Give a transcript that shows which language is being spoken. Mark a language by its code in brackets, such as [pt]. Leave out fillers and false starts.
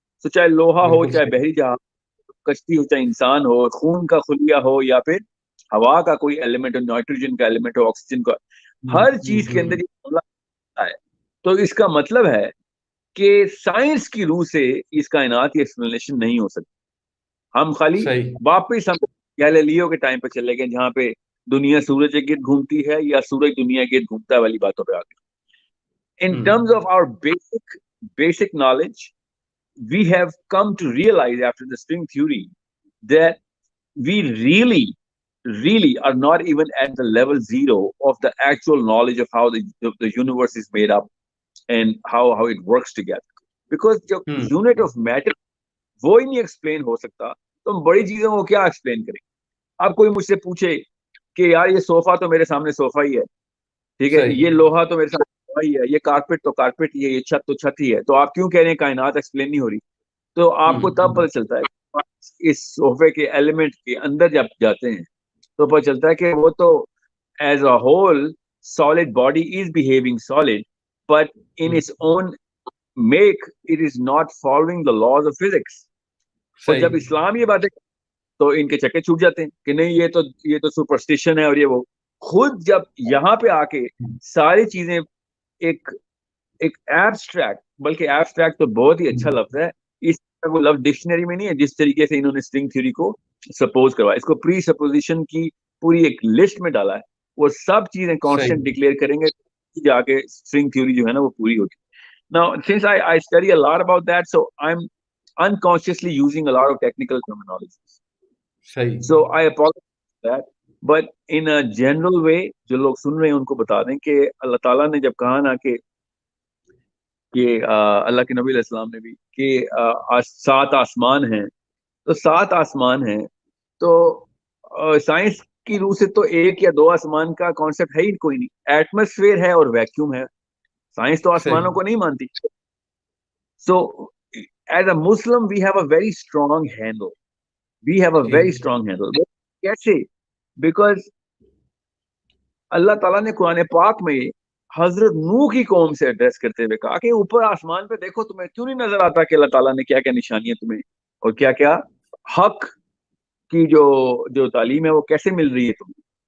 [ur] تو چاہے لوہا ہو, چاہے بحری جہاز, کشتی ہو, چاہے انسان ہو, خون کا خلیہ ہو, یا پھر ہوا کا کوئی ایلیمنٹ ہو, نائٹروجن کا ایلیمنٹ ہو, آکسیجن کا, ہر چیز کے اندر یہ معاملہ ہے. تو اس کا مطلب ہے کہ سائنس کی روح سے اس کائنات کی ایکسپلینیشن نہیں ہو سکتی. ہم خالی واپس ہم گیلیلیو کے ٹائم پہ چلے گئے جہاں پہ دنیا سورج کے گرد گھومتی ہے یا سورج دنیا کے گرد گھومتا ہے والی باتوں پہ آ گئے. [en] In terms of our basic knowledge, we have come to realize after the string theory that we really are not even at the level 0 of the actual knowledge of how the universe is made up and how it works together. Because the unit of matter [ur] وہ ہی نہیں explain ہو سکتا تو ہم بڑی چیزوں کو کیا explain کریں. اب کوئی مجھ سے پوچھے کہ یار یہ صوفہ تو میرے سامنے صوفہ ہی ہے, ٹھیک ہے, یہ لوہا تو میرے سامنے ہے, یہ کارپیٹ تو کارپیٹ ہی ہے, یہ چھت تو چھت ہی ہے, تو آپ کیوں کہہ رہے ہیں کائنات ایکسپلین نہیں ہو رہی؟ تو آپ کو تب پتہ چلتا ہے اس صوفے کے ایلیمنٹ کے اندر جب جاتے ہیں تو پتہ چلتا ہے کہ وہ تو [en] As a whole solid body is behaving solid, but in its own make it is not following the laws of physics. [ur] اور جب اسلام یہ باتیں تو ان کے چکے چھوٹ جاتے ہیں کہ نہیں یہ تو سپرسٹیشن ہے, اور یہ وہ خود جب یہاں پہ آ کے ساری چیزیں ایک ایبسٹریکٹ, بلکہ ایبسٹریکٹ تو بہت ہی اچھا لفظ ہے, اس وہ لفظ ڈکشنری میں نہیں ہے جس طریقے سے انہوں نے اسٹرنگ تھیوری کو سپوز کروایا, اس کو پری سپوزیشن کی پوری ایک لسٹ میں ڈالا ہے, وہ سب چیزیں کانسٹنٹ ڈکلیئر کریں گے جا کے اسٹرنگ تھیوری جو ہے نا وہ پوری ہوگی. [en] Now, since I study a lot about that, so I'm unconsciously using a lot of technical terminologies. So I apologize for that. But in a general way, [ur] جو لوگ سن رہے ہیں ان کو بتا دیں کہ اللہ تعالیٰ نے جب کہا نا کہ کہ اللہ کے نبی علیہ السلام نے بھی کہ 7 آسمان ہیں، تو 7 آسمان ہیں تو سائنس کی روح سے تو 1 یا 2 آسمان کا کانسیپٹ ہے ہی کوئی نہیں، ایٹماسفیئر ہے اور ویکیوم ہے، سائنس تو آسمانوں صحیح. کو نہیں مانتی. [en] so as a Muslim we have a very strong handle, we have a very [ur] ٹھیک. [en] Strong handle. [ur] کیسے؟ بیکاز اللہ تعالیٰ نے قرآن پاک میں حضرت نوح کی قوم سے ایڈریس کرتے ہوئے کہا کہ اوپر آسمان پہ دیکھو، تمہیں کیوں نہیں نظر آتا کہ اللہ تعالیٰ نے کیا کیا نشانیاں تمہیں اور کیا کیا حق کی جو تعلیم ہے وہ کیسے مل رہی ہے تمہیں.